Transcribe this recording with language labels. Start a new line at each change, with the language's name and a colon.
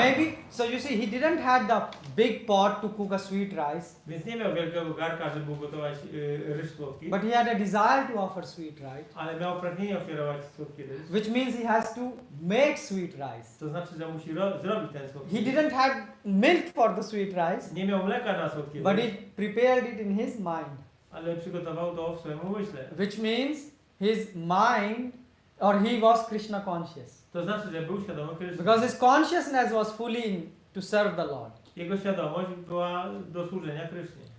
English: Maybe, so you see, he didn't have the big pot to cook a sweet rice,
Polish: Więc nie miał wielkiego garka, żeby ugotować ryż słodki,
English: but he had a desire to offer sweet rice,
Polish: ale miał pragnienie ofiarować słodki ryż.
English: which means he has to make sweet rice.
Polish: To znaczy, że musi zrobić ten słodki
English: He
Polish: ryż.
English: didn't have milk for the sweet rice,
Polish: Nie miał mleka na słodki
English: but
Polish: ryż,
English: he prepared it in his mind,
Polish: ale przygotował to w swoim umyśle.
English: which means his mind, or he was Krishna conscious.
Polish: To znaczy, że był świadomy Kryszny.
English: Because his consciousness was fully to serve the Lord.
Polish: Jego świadomość była do służenia Krysznie.